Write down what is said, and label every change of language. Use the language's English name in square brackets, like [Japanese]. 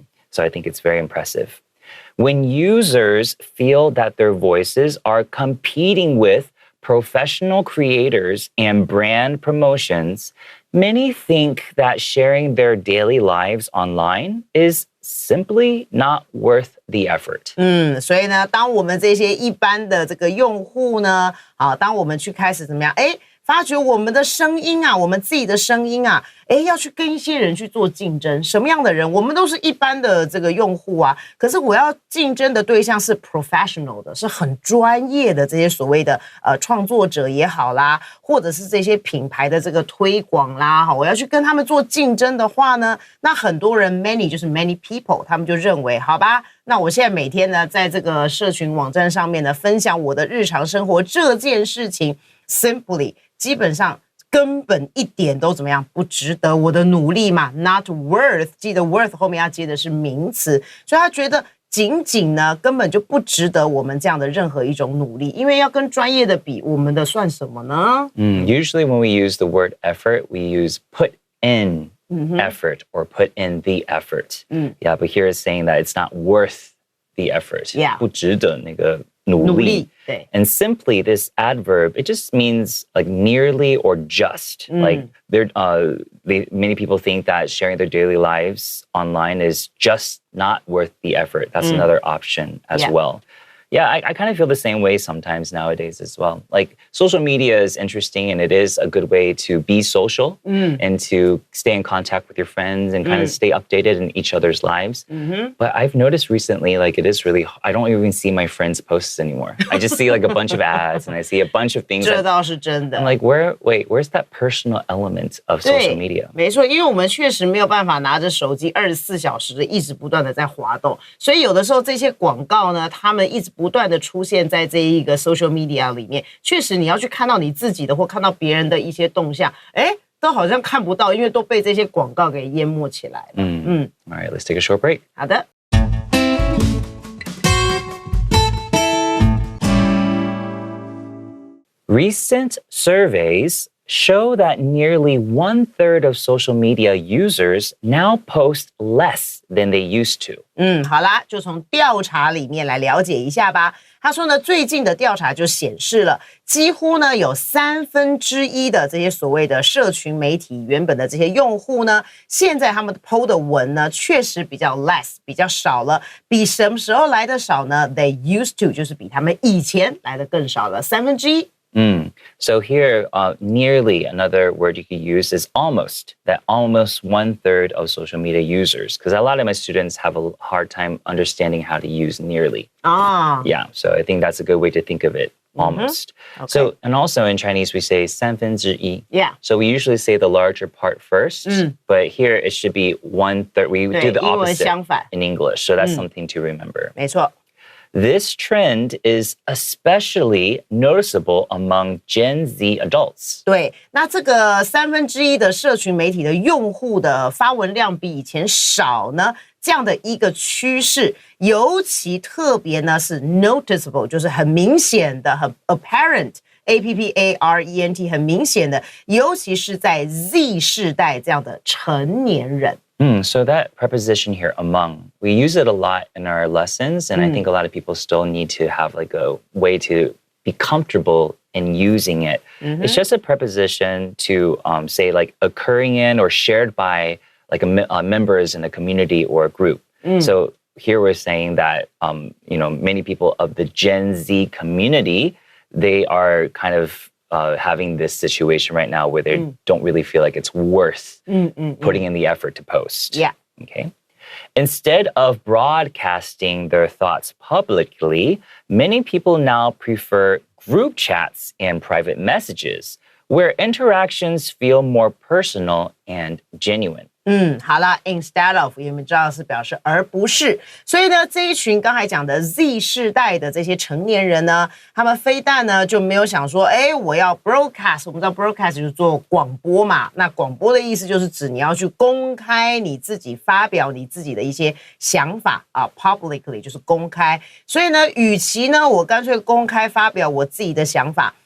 [English] So I think it's very impressive. When users feel that their voices are competing with professional creators and brand promotions, many think that sharing their daily lives online is simply not worth the effort. [Chinese] 所以呢，当我们这些一般的这个用户呢，当我们去开始怎么样，发觉我们的声音啊，我们自己的声音啊，要去跟一些人去做竞争。什么样的人？我们都是一般的这个用户啊，可是我要竞争的对象是 professional 的，是很专业的这些所谓的创作者也好啦，或者是这些品牌的这个推广啦，我要去跟他们做竞争的话呢，那很多人 many 就是 [English] many people， [Chinese] 他们就认为，好吧，那我现在每天呢，在这个社群网站上面呢，分享我的日常生活这件事情，simply 基本上根本一点都怎么样不值得我的努力嘛 ， [English] not worth， [Chinese] 记得 worth 后面要接的是名词，所以他觉得仅仅呢根本就不值得我们这样的任何一种努力，因为要跟专业的比，我们的算什么呢 [English] ？Usually when we use the word effort, we use put in effort or put in the effort. Yeah, but here it's saying that it's not worth the effort. [Chinese] 不值得那个努力。对 [English] And simply, this adverb, it just means like nearly or just. Like many people think that sharing their daily lives online is just not worth the effort. That's another option as well. Yeah, I kind of feel the same way sometimes nowadays as well. Like social media is interesting and it is a good way to be social and to stay in contact with your friends and kind of stay updated in each other's lives. But I've noticed recently, like it is really, I don't even see my friends' posts anymore. I just see like a bunch of ads and I see a bunch of things. [Chinese] 这倒是真的。 [English] I'm like, where's that personal element of social media? [Chinese] 没错，因为我们确实没有办法拿着手机24小时的一直不断的在滑动，所以有的时候这些广告呢，他们一直不断的出现在这一个 social media 里面，确实你要去看到你自己的或看到别人的一些动向，都好像看不到，因为都被这些广告给淹没起来了。 [English] All right, let's take a short break. [Chinese] 好的。 [English] Recent surveys show that nearly 1/3 of social media users now post less than they used to. [Chinese] 好啦，就从调查里面来了解一下吧。他说呢，最近的调查就显示了，几乎呢有1/3的这些所谓的社群媒体原本的这些用户呢，现在他们 PO 的文呢，确实比较 less， 比较少了。比什么时候来的少呢 ？ [English] They used to [Chinese] 就是比他们以前来的更少了1/3。 [English] So here, nearly another word you could use is almost, that almost 1/3 of social media users, because a lot of my students have a hard time understanding how to use nearly. Yeah, so I think that's a good way to think of it, almost. Okay. So, and also in Chinese, we say 1/3. Yeah. So we usually say the larger part first, but here it should be 1/3. We do the [Chinese] 英文 [English] opposite [Chinese] 相反。 [English] in English, so that's something to remember. [Chinese] 没错。 [English] This trend is especially noticeable among Gen Z adults. [Chinese] 对，那这个1/3的社群媒体的用户的发文量比以前少呢，这样的一个趋势，尤其特别呢是 noticeable， 就是很明显的，很 apparent。apparent 很明显的，尤其是在 Z 世代这样的成年人。 [English] So that preposition here, among, we use it a lot in our lessons, and I think a lot of people still need to have like a way to be comfortable in using it. It's just a preposition to say like occurring in or shared by like members in a community or a group. So here we're saying that many people of the Gen Z community, they are kind of having this situation right now where they don't really feel like it's worth putting in the effort to post. Yeah. Okay. Instead of broadcasting their thoughts publicly, many people now prefer group chats and private messages, where interactions feel more personal and genuine. [Chinese] 好啦 instead of 我们知道是表示而不是，所以呢这一群刚才讲的 Z 世代的这些成年人呢，他们非但呢就没有想说，我要 broadcast， 我们知道 broadcast 就是做广播嘛，那广播的意思就是指你要去公开你自己发表你自己的一些想法啊 ，publicly 就是公开，所以呢，与其呢我干脆公开发表我自己的想法。